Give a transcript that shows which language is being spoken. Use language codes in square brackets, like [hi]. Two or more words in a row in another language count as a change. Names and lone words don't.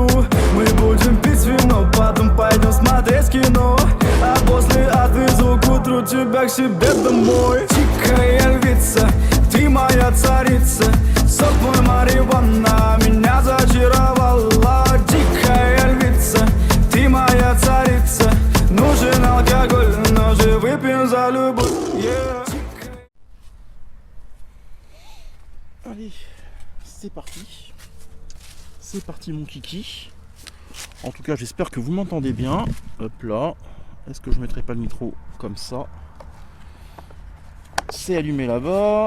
[ru] Мы будем пить вино, потом пойдем смотреть кино, а после отвезу к утру тебя к себе домой. Дикая львица, ты моя царица, сок твой марихуана меня зачаровала. Дикая львица, ты моя царица. Нужен алкоголь, но же выпьем за любовь, yeah. [fr] Allez, c'est parti. C'est parti mon kiki. En tout cas, j'espère que vous m'entendez bien. Hop là. Est-ce que je mettrai pas le micro comme ça? C'est allumé là-bas.